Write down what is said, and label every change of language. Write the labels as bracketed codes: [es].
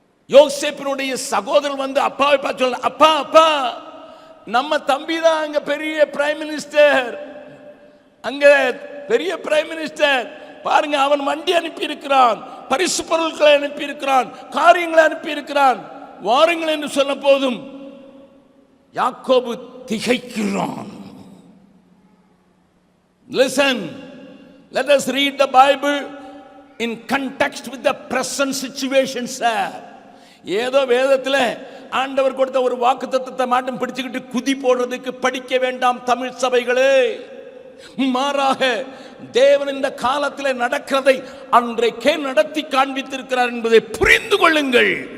[ta] யோசேப்பினுடைய சகோதரர் அப்பாவை பார்த்து சொல்ல, அப்பா நம்ம தம்பி தான் அங்க பெரிய பிரைம் மினிஸ்டர், அங்க பெரிய பிரைம் மினிஸ்டர் பாருங்க, அவன் வண்டி அனுப்பி இருக்கிறான், பரிசு பொருட்களை அனுப்பி இருக்கிறான், காரியங்களை அனுப்பி இருக்கிறான், வாருங்கள் என்று சொன்ன போதும் யாக்கோபு திகைக்கிறான். [en] Listen, let us read the Bible in context with the present situation, sir. [ta] ஏதோ வேதத்தில் ஆண்டவர் கொடுத்த ஒரு வாக்குத்தத்தத்தை மட்டும் பிடிச்சுக்கிட்டு குதி போடுறதுக்கு படிக்க வேண்டாம் தமிழ் சபைகளே. மாறாக தேவன் இந்த காலத்தில் நடக்கிறதை அன்றைக்கே நடத்தி காண்பித்திருக்கிறார் என்பதை புரிந்து கொள்ளுங்கள்.